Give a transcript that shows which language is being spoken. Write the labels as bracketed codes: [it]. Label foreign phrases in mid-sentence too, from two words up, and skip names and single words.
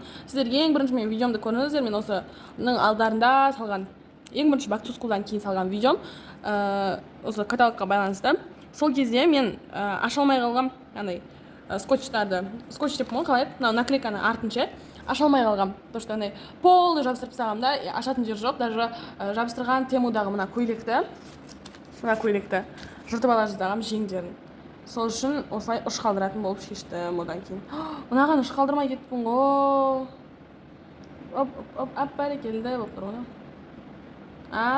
[kk] Сіздер ең бірінші мен видеомды көрдіңіздер. Мен осының алдарында салған, ең бірінші бактускулдан кейін салған видеом осы каталогқа байланысты. Сол кезде мен аша алмай қалғам, скотчтарды, скотч деп қалай, наклейканы артынша аша алмай қалғам. [ru] То, что полный [kk] жабыстырып тастағам да, ашатын жер жоқ. Даже жабыстырған Темудағы мына көйлекті жыртып ала жаздағам жеңдерін. Сол үшін осылай ұш қалдыратын болып шештім одан кейін. Мынаған ұш қалдырмай кеттім ғой. Оп, бәрекелді болып тұр ғой.